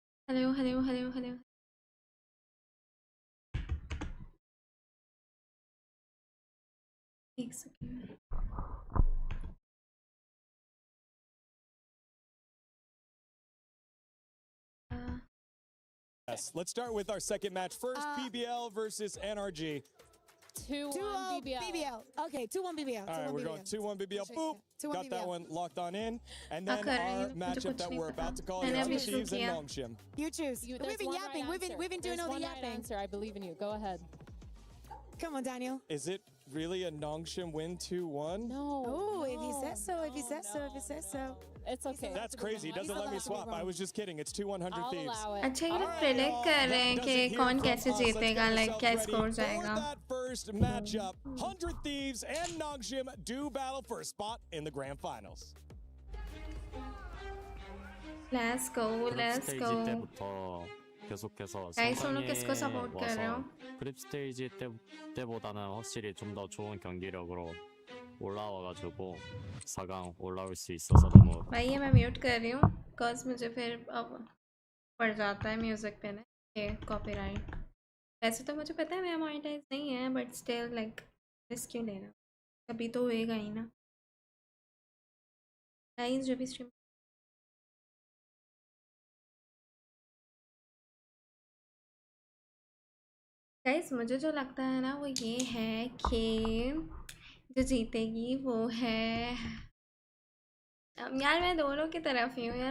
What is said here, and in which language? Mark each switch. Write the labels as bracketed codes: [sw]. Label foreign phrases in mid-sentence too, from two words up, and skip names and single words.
[en] hello hello hello hello. [hi] एक सेकेंड। [en] Yes, let's start with our second match. First, PBL versus NRG. 2-1 BBL. Okay, 2-1 BBL. All right, we're going 2-1 BBL. Boop. Got that one locked on in. And then our matchup that we're about to call here, Thieves and Nongshim. You choose. We've been yapping. We've been doing all the yapping. Answer. I believe in you. Go ahead. Come on, Daniel. Is it really a Nongshim win 2-1? No. Oh, if he says so, if he says so, if he says so. It's okay. That's crazy. He doesn't let me swap. I was just kidding. It's 2-100 Thieves. [hi] अच्छा ये प्रेडिक्ट कर रहे हैं कि कौन कैसे जीतेगा, लाइक क्या स्कोर जाएगा. [en] That first matchup, 100 Thieves and Nongshim do battle for a spot in the grand finals. Let's go, let's go. [ko] 때부터 계속해서 [hi] Guys, 오늘 किसको support कर रहे हो? [ko] 그립 스테이지 때보다는 확실히 좀 더 좋은 경기력으로 올라와가지고 4강 올라올 수 있어서 너무. [hi] भाई ये मैं म्यूट कर रही हूँ, cause मुझे फिर अब पड़ जाता है म्यूजिक पे ना ये कॉपीराइट. वैसे तो मुझे पता है मैं मोनेटाइज नहीं है, [en] but still like risk [hi] क्यों लेना, कभी तो होएगा ही ना. गाइस जो भी स्ट्रीम गाइस मुझे जो लगता है ना वो ये है कि जो जीतेगी वो है यार मैं दोनों की तरफ ही हूँ यार.